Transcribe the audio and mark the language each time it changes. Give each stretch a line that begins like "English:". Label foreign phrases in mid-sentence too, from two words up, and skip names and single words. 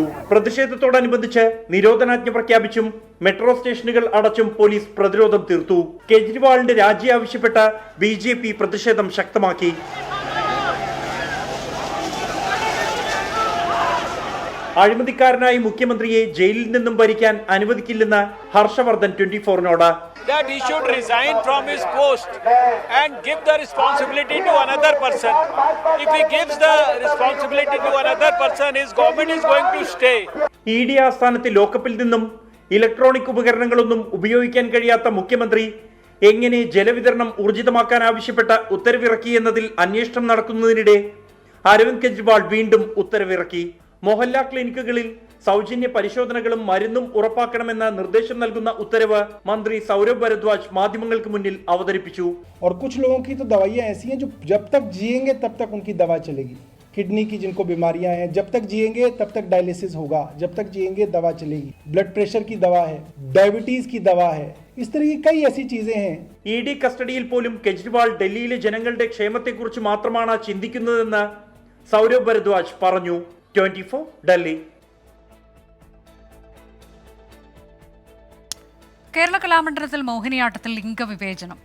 Malayalam: പ്രതിഷേധത്തോടനുബന്ധിച്ച് നിരോധനാജ്ഞ പ്രഖ്യാപിച്ചും മെട്രോ സ്റ്റേഷനുകൾ അടച്ചും പോലീസ് പ്രതിരോധം തീർത്തു. കെജ്രിവാളിന്റെ രാജി ആവശ്യപ്പെട്ട് BJP പ്രതിഷേധം ശക്തമാക്കി. അഴിമതിക്കാരനായ മുഖ്യമന്ത്രിയെ ജയിലിൽ നിന്നും ഭരിക്കാൻ അനുവദിക്കില്ലെന്ന് ഹർഷവർദ്ധൻ 24-നോട്.
English: That he should resign from his post and give the responsibility to another person. If he gives the responsibility to another person, his government is going to stay.
Malayalam: ED ആസ്ഥാനത്ത് ലോക്കപ്പിൽ നിന്നും ഇലക്ട്രോണിക് ഉപകരണങ്ങളൊന്നും ഉപയോഗിക്കാൻ കഴിയാത്ത മുഖ്യമന്ത്രി എങ്ങനെ ജലവിതരണം ഊർജിതമാക്കാൻ ആവശ്യപ്പെട്ട ഉത്തരവിറക്കി എന്നതിൽ അന്വേഷണം നടക്കുന്നതിനിടെ അരവിന്ദ് കെജ്രിവാൾ വീണ്ടും ഉത്തരവിറക്കി. മൊഹല്ല ക്ലിനിക്കുകളിൽ സൗജന്യ പരിശോധനകളും മരുന്നും ഉറപ്പാക്കണമെന്ന നിർദ്ദേശം നൽകുന്ന ഉത്തരവ് മന്ത്രി സൗരഭ് ഭരദ്വാജ് മാധ്യമങ്ങൾക്ക് മുന്നിൽ അവതരിപ്പിച്ചു.
Hindi: और कुछ लोगों की तो दवाइयां ऐसी हैं जो जब तक जिएंगे तब तक उनकी दवा चलेगी. किडनी की जिनको बीमारियां हैं, जब तक जिएंगे तब तक डायलिसिस होगा, जब तक जिएंगे दवा चलेगी. ब्लड प्रेशर की दवा है, डायबिटीज की दवा है, इस तरह की कई ऐसी चीजें हैं.
Malayalam: ED കസ്റ്റഡിയിൽ പോലും കെജ്രിവാൾ ഡൽഹിയിലെ ജനങ്ങളുടെ ക്ഷേമത്തെക്കുറിച്ച് മാത്രമാണ് ചിന്തിക്കുന്നതെന്ന് സൗരഭ് ഭരദ്വാജ് പറഞ്ഞു. 24 ഡൽഹി. കേരള കലാമണ്ഡലത്തിൽ മോഹിനിയാട്ടത്തിൽ ലിംഗവിവേചനം.